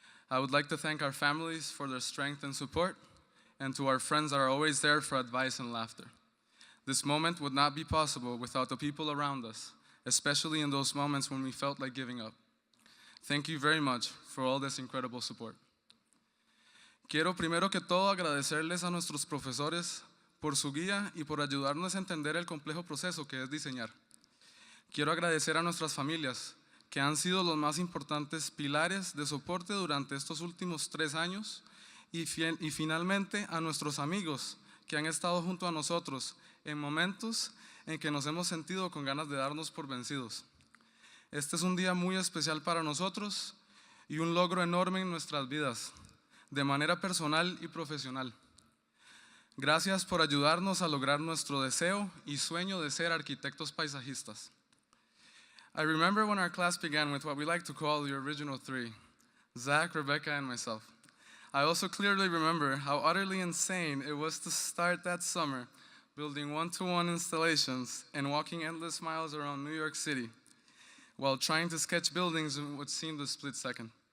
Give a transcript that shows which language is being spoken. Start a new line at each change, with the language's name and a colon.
English: I would like to thank our families for their strength and support, and to our friends that are always there for advice and laughter. This moment would not be possible without the people around us, especially in those moments when we felt like giving up. Thank you very much for all this incredible support.
Spanish: Quiero primero que todo agradecerles a nuestros profesores por su guía y por ayudarnos a entender el complejo proceso que es diseñar. Quiero agradecer a nuestras familias, que han sido los más importantes pilares de soporte durante estos últimos 3 años, y finalmente a nuestros amigos, que han estado junto a nosotros en momentos en que nos hemos sentido con ganas de darnos por vencidos. Este es un día muy especial para nosotros y un logro enorme en nuestras vidas, de manera personal y profesional. Gracias por ayudarnos a lograr nuestro deseo y sueño de ser arquitectos paisajistas.
English: I remember when our class began with what we like to call the original 3, Zach, Rebecca, and myself. I also clearly remember how utterly insane it was to start that summer building one-to-one installations and walking endless miles around New York City, while trying to sketch buildings in what seemed a split second.